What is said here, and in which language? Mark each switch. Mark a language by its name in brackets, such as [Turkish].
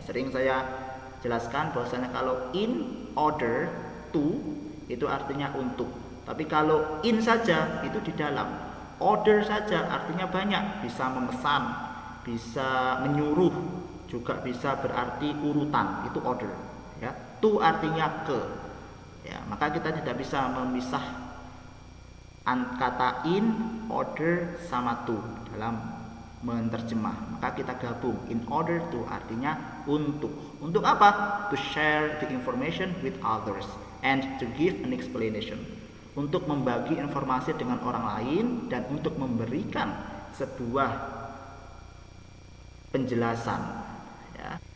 [Indonesian] Sering saya jelaskan bahwasanya kalau in order to itu artinya untuk, tapi kalau in saja itu di dalam, order saja artinya banyak, bisa memesan, bisa menyuruh, juga bisa berarti urutan, itu order, ya. To artinya ke, ya. Maka kita tidak bisa memisah kata in, order sama to dalam menerjemah. Maka kita gabung, in order to artinya untuk. Untuk apa? [English] To share the information with others and to give an explanation. [Indonesian] Untuk membagi informasi dengan orang lain dan untuk memberikan sebuah penjelasan, ya.